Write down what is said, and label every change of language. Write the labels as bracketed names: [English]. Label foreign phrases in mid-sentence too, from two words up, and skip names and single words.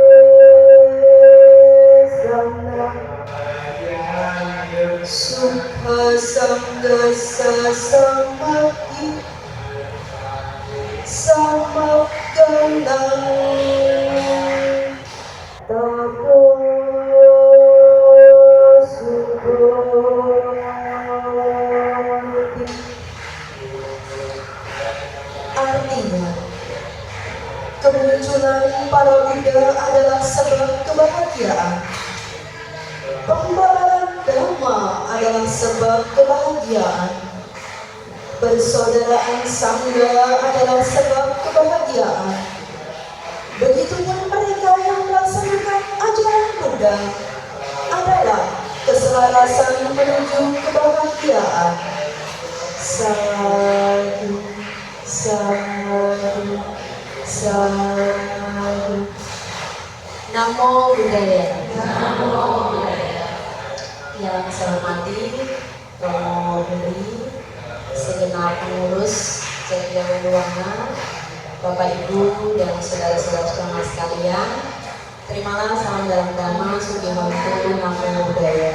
[Pali] sukha sanggasa samadhi samapkanang tapo sukoti. [Indonesian] Artinya, kemunculan para Buddha adalah sebab kebahagiaan. Pembaharan Dhamma adalah sebab kebahagiaan. Persaudaraan Sangha adalah sebab kebahagiaan. Begitupun mereka yang melaksanakan ajaran Buddha adalah keselarasan menuju kebahagiaan. [Pali] Sadhu, sadhu, sadhu. Namo Buddhaya. Namo Buddhaya. [Indonesian] Yang saya hormati Romo Heri, segenap pengurus Cendekia Wediwana, Bapak Ibu dan saudara-saudara sekalian, terimalah salam dalam Dhamma, Sugihantu, [Pali] Namo Buddhaya.